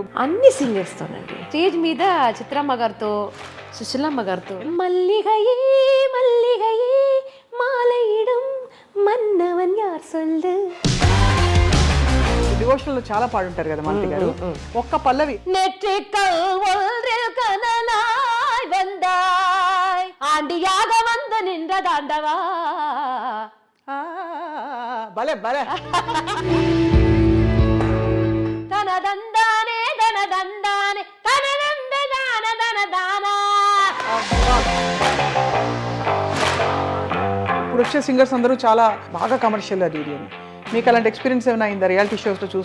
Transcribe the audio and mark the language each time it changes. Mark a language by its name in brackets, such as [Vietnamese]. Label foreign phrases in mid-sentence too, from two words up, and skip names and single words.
[Telugu] అన్ని సింగర్స్ తోనండి. స్టేజ్ మీద చిత్రమ్మ గారితో, సుశీలమ్మ గారితో. [Tamil] மல்லிகையே மல்லிகையே மாலையிடும் மன்னவன் யார் சொல்லு. [Telugu] డివోషనల్ చాలా పాడుంటారు కదా మాలతి గారు. ఒక్క పల్లవి [Tamil] நெற்றிக்கல் ஒன்றில் கனலாய் வந்தாய் ஆண்டியாக வந்து நின்ற தாண்டவா. [Telugu] భలే భలే. [Tamil] தனதந்தானே தனதந்தானே தனதந்த தான தனదానా. [Telugu] ఇప్పుడు వచ్చే సింగర్స్ అందరూ చాలా బాగా కమర్షియల్ అది ఇది అని. మీకు అలాంటి ఎక్స్పీరియన్స్ ఏమైనా అయిందా [English] reality shows [Telugu] చూసి?